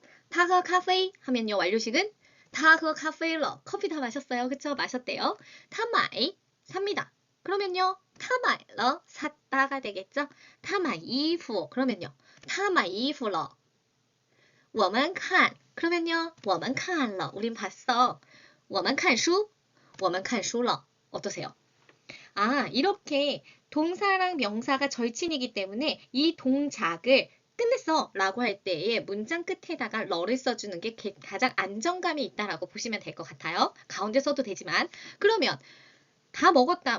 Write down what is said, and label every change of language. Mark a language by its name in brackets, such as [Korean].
[Korean] 타흐 카페 하면요. 완료식은 타흐 카페러. 커피 다 마셨어요. 그쵸? 마셨대요. 타마이 삽니다. 그러면요. 타마이러 샀다가 되겠죠? 타마이후 그러면요. 타마이후러 [Chinese] 我们看 [Korean] 그러면요. [Chinese] 我们看了 [Korean] 우린 봤어. [Chinese] 我们看书我们看书了 [Korean] 어떠세요? 아, 이렇게 동사랑 명사가 절친이기 때문에 이 동작을 끝냈어 라고 할 때에 문장 끝에다가 러를 써주는 게 가장 안정감이 있다라고 보시면 될 것 같아요. 가운데 써도 되지만 그러면 다 먹었다.